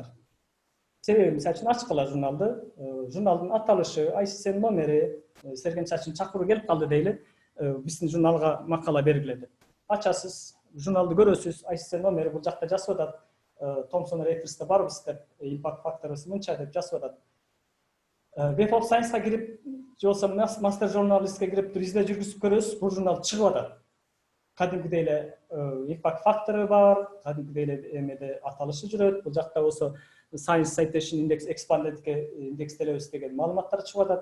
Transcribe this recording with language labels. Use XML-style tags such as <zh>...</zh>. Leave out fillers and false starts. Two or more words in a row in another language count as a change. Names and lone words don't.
<ky>Себеби мисалы үчүн ачкыла журналды, журналдын аталышы, ISSN номери, силерге мисалы үчүн чакыруу келип калды дейли, биздин журналга макала бергиле деп. Ачасыз, журналды көрөсүз, ISSN номери бул жакта жазып атат, Thomson Reuters'та барбыз деп,</ky> <en>impact factor'ыбыз</en> <ky>мынча деп жазып атат. Web of Science'га кирип, же болбосо Master Journalist'ке кирип издөө жүргүзүп көрөсүз, бул журнал чыгып атат. Кадимгидей эле</ky> <en>impact factor'ы</en> <ky>бар, кадимгидей эле эмеде аталышы жүрөт. Бул жакта болсо Science Citation Index Expanded'ге индекстелебиз деген маалыматтар чыгып атат.</ky>